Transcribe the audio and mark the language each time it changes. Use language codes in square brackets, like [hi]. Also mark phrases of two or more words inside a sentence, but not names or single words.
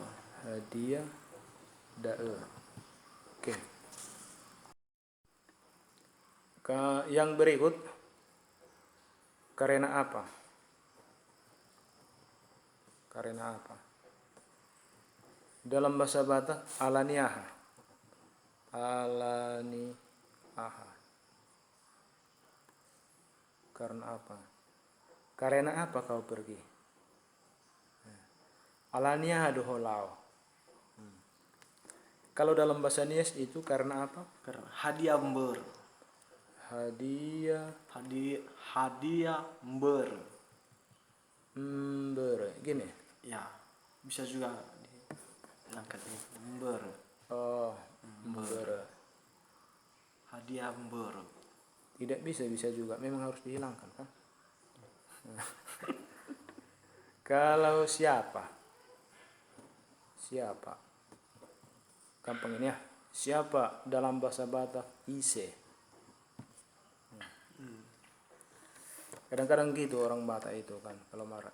[id] Hadiah dae. Oke. Yang berikut, karena apa? Karena apa? Dalam bahasa Batak, alaniaha. [bbc] Alaniaha. [id] Karena apa? Karena apa kau pergi? [bbc] Alaniaha doholao. [id] Kalau dalam bahasa Nias itu karena apa? Karena hadiah ber. Hadiah Hadiah ber. Gini. Ya, bisa juga diangkat ini. Ber. Oh, ber. Hadiah ber. Tidak bisa juga. Memang harus dihilangkan kan? Kalau siapa? Siapa? Gampang ini ya. Siapa dalam bahasa Batak? [bbc] Ise. [id] Kadang-kadang gitu orang Batak itu kan kalau marah.